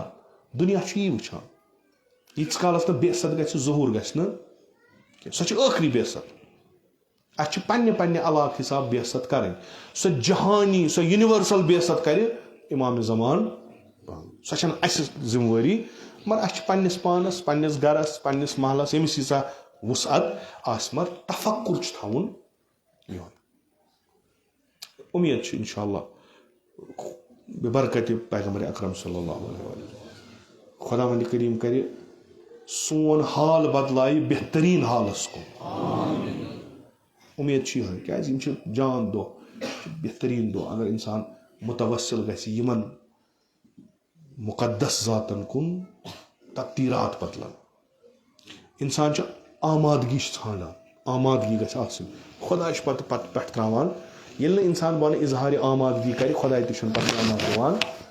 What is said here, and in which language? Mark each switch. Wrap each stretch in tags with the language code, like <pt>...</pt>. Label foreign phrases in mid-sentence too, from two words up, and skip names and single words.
<ks>دُنیا چھُ یی وٕچھان ییٖتِس کالس نہٕ بیست گژھِ ظہوٗر گژھِ نہٕ کینٛہہ سۄ چھِ ٲخری بیست اَسہِ چھِ پننہِ علاقہٕ حساب بیست کرٕنۍ سۄ جہانی سۄ یونیورسل بیست کرِ امام زمان سۄ چھنہٕ اَسہِ ذمہٕ وٲری مگر اَسہِ چھِ پننِس پانس پننِس گرس پننِس محلس ییٚمِس ییٖژاہ وُسعت آسہِ مگر تفکُر چھُ تھاوُن یِہوے اُمید چھِ انشاء اللہ ببرکتِ پیغمبر اکرم</ks> <ar>صلی اللہ علیہ وسلم</ar> <ks>خۄدا وندِ کریٖم کرِ سون حال بدلایہِ بہتریٖن حالس کُن اُمید چھِ یِہوے کیٛازِ یِم چھِ جان دۄہ یہِ چھِ بہتریٖن دۄہ اگر اِنسان مُتوسِل گژھِ یِمن مُقدس ذاتن کُن تقدیٖرات بدلن اِنسان چھُ آمادگی چھُ ژھانڈان آمادگی گژھِ آسٕنۍ خۄدا چھُ پتہٕ پٮ۪ٹھ تراوان ییٚلہِ نہٕ اِنسان بۄنہٕ اِظہارِ آمادگی کرِ خۄداے تہِ چھُنہٕ پتہٕ آماد دِوان</ks>